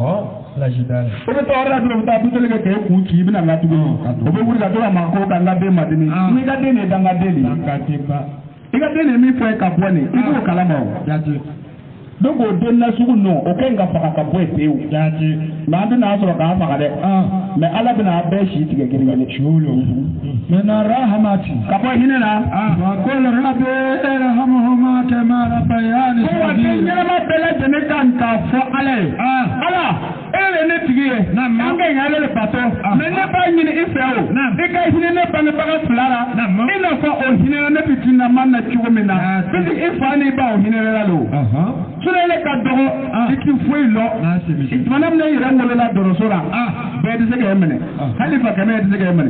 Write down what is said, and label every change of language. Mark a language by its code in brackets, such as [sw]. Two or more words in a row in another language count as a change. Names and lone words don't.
[bm] o bɛ taa yɔrɔ la dɔrɔn u bɛ taa buteli kɛ k'e kun ci i bɛna n ka tuguni o bɛ wuli ka to ka ma ko ka n ka den ma dimi n'i ka den de ye danga den de ye i ka den de ye min fɔ ye ka bɔ nin i b'o kalama o donc o den na sugu ninnu o ka ɲi ka faga ka bɔ yen pewu mais an tɛna sɔrɔ k'an faga dɛ mais Ala bɛna a bɛɛ si tigɛ gɛrɛgɛrɛ [ar] من رحمته [bm] ka bɔ hinɛ na [ar] وقل رب ارحمهما كما ربياني [bm] ko wa den ɲɛnama bɛɛ lajɛlen kan k'a fɔ Ala ye Ala e de ye ne tigi ye an ka ɲi ale de bato mais ne b'a ɲini i fɛ o i ka hinɛ ne bangebaga fila la i n'a fɔ o hinɛla ne bɛ tinama na cogo min na puisque i fa n'i ba o hinɛla le o sinon ele ka dɔgɔ i ti foyi lɔ jamana min yɛrɛ wolola dɔrɔso la bɛɛ tɛ se k'e minɛ hali fa kɛmɛ tɛ se k'e minɛ